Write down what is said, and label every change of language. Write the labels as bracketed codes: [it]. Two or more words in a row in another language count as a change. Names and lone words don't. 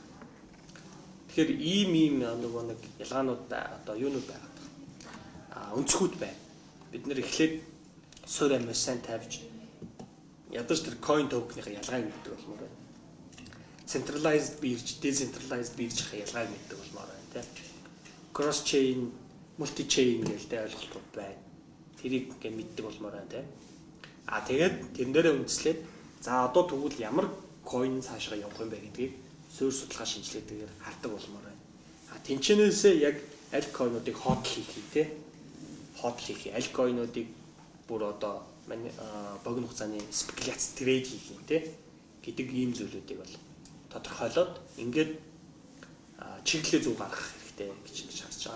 [mn] Тэгэхээр ийм нөгөө нэг ялгаанууд одоо юунууд байгаа. Өнцгүүд байна. Бид нэр эхлээд суур амьд сайн тавьж ядаж тэр [en] coin token- [mn] ийн ялгааг мэддэг болмоор байна. Centralized бирж, decentralized биржийн ялгааг мэддэг болмоор байна, тийм. [en] Cross chain, multi chain [mn] гэдэг ойлголтууд байна. Тэрийг ингээ мэддэг болмоор байна, тийм. Тэгээд тэрэн дээрээ үндэслээд за одоо тэгвэл ямар coin цаашаа явах юм бэ гэдгийг суур судалгаа шинжилгээгээр хардаг болмоор байна. Тэнцэнээсээ яг аль coin-уудыг hot хийх, тийм. Hot хийх, аль coin-уудыг бүр одоо богино хугацааны спекуляц трейд хийх юм те гэдэг ийм зүйлүүдийг бол тодорхойлоод ингээд чиглэлээ зөв гаргах хэрэгтэй гэж харж байгаа.